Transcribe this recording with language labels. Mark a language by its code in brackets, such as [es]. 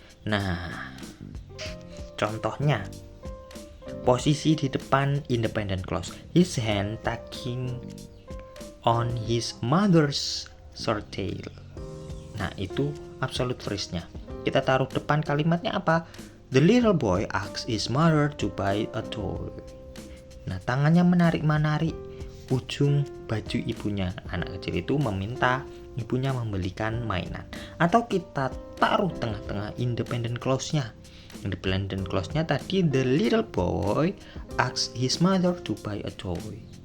[id] Nah, contohnya posisi di depan [en] independent clause, his hand tugging on his mother's shirt tail. [id] Nah, itu absolute phrase-nya. Kita taruh depan kalimatnya apa? [en] The little boy asks his mother to buy a toy. [id] Nah, tangannya menarik-menarik ujung baju ibunya. Anak kecil itu meminta ibunya membelikan mainan. Atau kita taruh tengah-tengah independent clause-nya. Independent clause-nya tadi, [en] the little boy asks his mother to buy a toy.